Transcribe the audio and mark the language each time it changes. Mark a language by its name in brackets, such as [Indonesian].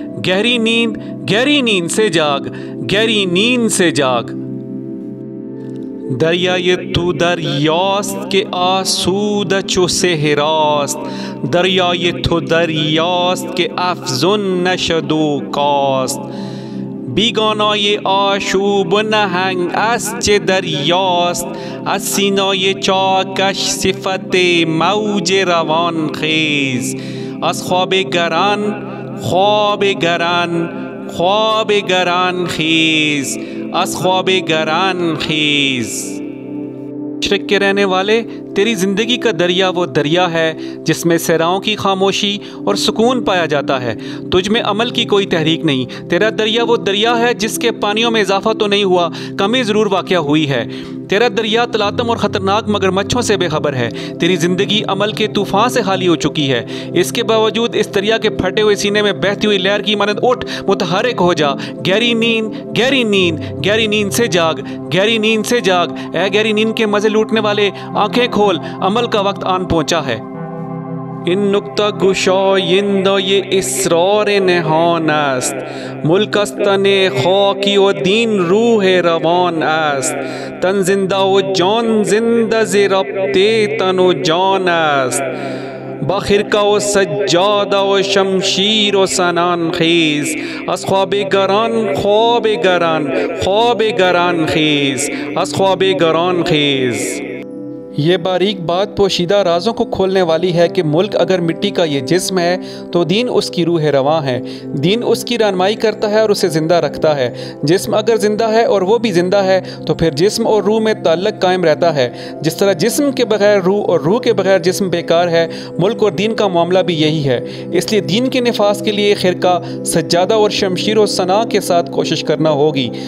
[Urdu] گہری نیند سے جاگ، گہری نیند سے جاگ۔ [Persian] دریائے تو دریاست کہ آسودہ چو صحراست، دریائے تو دریاست کہ افزون نشد و کاست. بیگانای آشوب و نهنگ از چه دریاست، از سینای چاکش صفت موج روان خیز. از خواب گران خواب گران خواب گران خیز، از خواب گران خیز۔ [Urdu] مشرق کے رہنے والے، تیری زندگی کا دریا وہ دریا ہے جس میں صحراؤں کی خاموشی اور سکون پایا جاتا ہے۔ تجھ میں عمل کی کوئی تحریک نہیں۔ تیرا دریا وہ دریا ہے جس کے پانیوں میں اضافہ تو نہیں ہوا، کمی ضرور واقع ہوئی ہے۔ تیرا دریا تلاطم اور خطرناک مگرمچھوں سے بے خبر ہے۔ تیری زندگی عمل کے طوفان سے خالی ہو چکی ہے۔ اس کے باوجود اس دریا کے پھٹے ہوئے سینے میں بہتی ہوئی لہر کی مانند اٹھ، متحرک ہو جا۔ گہری نیند سے جاگ، گہری نیند سے جاگ۔ اے گہری نیند کے مزے لوٹنے والے، آنکھیں کھول، عمل کا وقت آن پہنچا ہے۔ [Persian] این نکته گشایندای اسرار نهان است، ملک از تن خاکی و دین روح روان است. تن زنده و جان زنده ز ربط تن و جان است، با خرقه و سجاده و شمشیر و سنان خیز. از خواب گران خواب گران خواب گران خیز، از خواب گران خیز۔ [Urdu] یہ باریک بات پوشیدہ رازوں کو کھولنے والی ہے کہ ملک اگر مٹی کا یہ جسم ہے تو دین اس کی روح رواں ہے، دین اس کی رہنمائی کرتا ہے اور اسے زندہ رکھتا ہے۔ جسم اگر زندہ ہے اور وہ بھی زندہ ہے تو پھر جسم اور روح میں تعلق قائم رہتا ہے۔ جس طرح جسم کے بغیر روح اور روح کے بغیر جسم بیکار ہے، ملک اور دین کا معاملہ بھی یہی ہے۔ اس لیے دین کے نفاذ کے لیے خرقہ، سجادہ اور شمشیر و ثنا کے ساتھ کوشش کرنا ہوگی۔